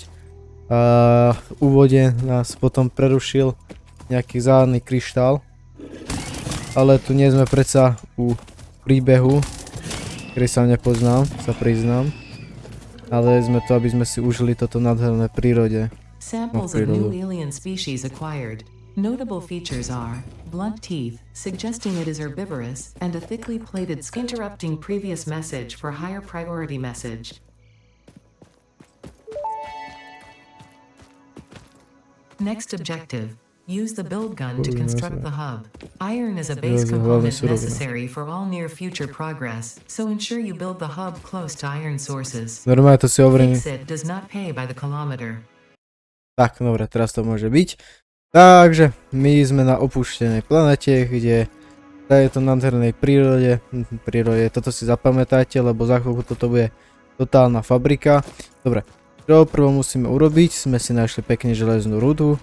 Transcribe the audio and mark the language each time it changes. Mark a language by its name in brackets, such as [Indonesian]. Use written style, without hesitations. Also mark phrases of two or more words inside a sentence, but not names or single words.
[Slovak] A v úvode nás potom prerušil nejaký záhadný kryštál. Ale tu nie sme predsa u príbehu, ktorý sa nepoznám, sa priznám. Ale sme to, aby sme si užili toto nádherné prírode. [English] Samples of new alien species acquired. Notable features are blunt teeth, suggesting it is herbivorous, and a thickly plated skin interrupting previous message for higher priority message. Next objective. Use the build gun to construct the hub. Iron is a base component necessary for all near future progress, so ensure you build the hub close to iron sources. [Slovak] Normálne to si hovorím. [English] Fix-It does not pay by the kilometer. [Slovak] Tak, dobre, teraz to môže byť. Takže, my sme na opúštenej planete, kde je to nádhernej prírode. Toto si zapamätajte, lebo za chvíľku toto bude totálna fabrika. Dobre, čo prvo musíme urobiť, sme si našli pekne železnú rudu.